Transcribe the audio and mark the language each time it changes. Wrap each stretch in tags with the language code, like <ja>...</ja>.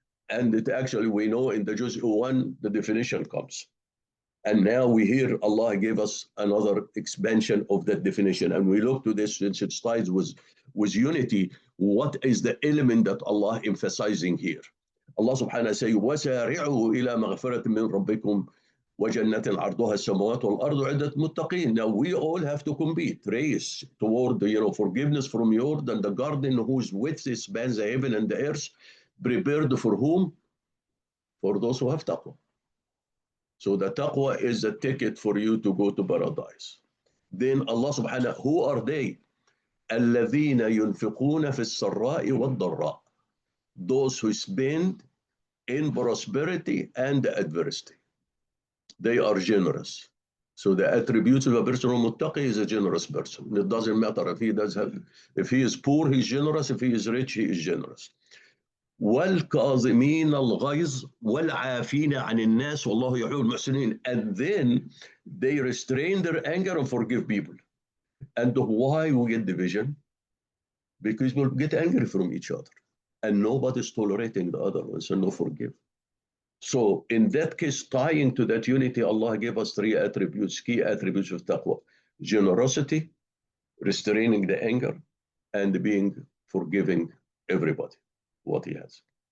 <en>And it actually, we know in the Juz 1, the definition comes. And now we hear Allah gave us another expansion of that definition. And we look to this since it starts with unity. What is the element that Allah emphasizing here?</en> <ar>Allah subhanahu wa ta'ala says, وَسَارِعُوا إِلَى مَغْفِرَةٍ مِّن رَبِّكُمْ وَجَنَّةٍ عَرْضُهَا السَّمَاوَاتُ وَالْأَرْضُ عِدَّةٌ مُتَّقِينَ.</ar> <en>Now we all have to compete, race toward the forgiveness from your, and the garden whose width spans the heaven and the earth, prepared for whom? For those who have taqwa. So the taqwa is a ticket for you to go to paradise. Then Allah subhanahu, who are they?</en> <ar>الَّذِينَ يُنْفِقُونَ فِي السَّرَّاءِ وَالضَّرَّاءِ.</ar> <en>Those who spend in prosperity and adversity. They are generous. So the attributes of a person who muttaqi is a generous person. It doesn't matter if he is poor, he's generous. If he is rich, he is generous.</en> <ar>والكاظمين الغيظ والعافين عن الناس والله يحب المحسنين.</ar> <en>And then they restrain their anger and forgive people. And why we get division? Because people get angry from each other. And nobody's tolerating the other one, so no forgive. So in that case, tying to that unity, Allah gave us three attributes, key attributes of taqwa: generosity, restraining the anger, and being forgiving everybody what he has.</en>